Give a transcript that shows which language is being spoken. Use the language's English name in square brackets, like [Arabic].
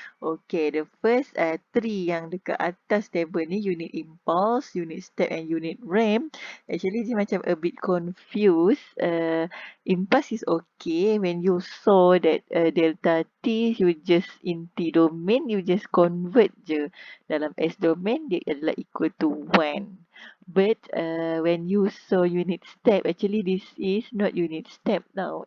[English] Okay, the first three [Malay] yang dekat atas table ni, [English] unit impulse, unit step and unit ramp. Actually [Malay] dia macam [English] a bit confused. Impulse is okay. When you saw that delta t, you just in T domain, you just convert [Malay] je. Dalam S domain, dia adalah [English] equal to [Malay] 1. [English] But when you saw unit step, actually this is not unit step now.